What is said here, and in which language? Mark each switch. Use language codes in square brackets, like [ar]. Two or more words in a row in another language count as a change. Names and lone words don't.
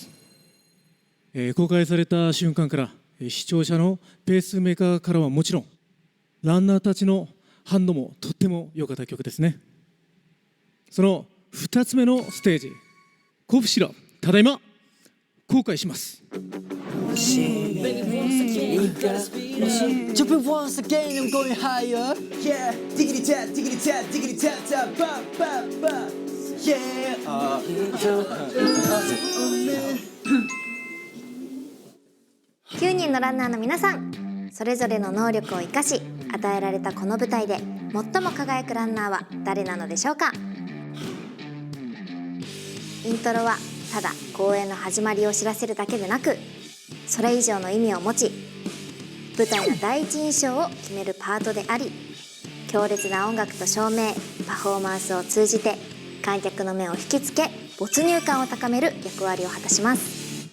[ja] 公開された瞬間から視聴者のペースメーカーからはもちろんランナーたちの反応もとっても良かった曲ですね。その2つ目のステージコーフシロップ、ただいま公開します。 [en] Jumping once again, I'm going higher. Yeah, diggity tap, diggity tap, diggity tap, tap, ba ba ba. Yeah. [ja] 9人のランナーの皆さん、それぞれの能力を生かし与えられたこの舞台で最も輝くランナーは誰なのでしょうか。イントロはただ公演の始まりを知らせるだけでなく、それ以上の意味を持ち、舞台の第一印象を決めるパートであり、強烈な音楽と照明、パフォーマンスを通じて観客の目を引きつけ、没入感を高める役割を果たします。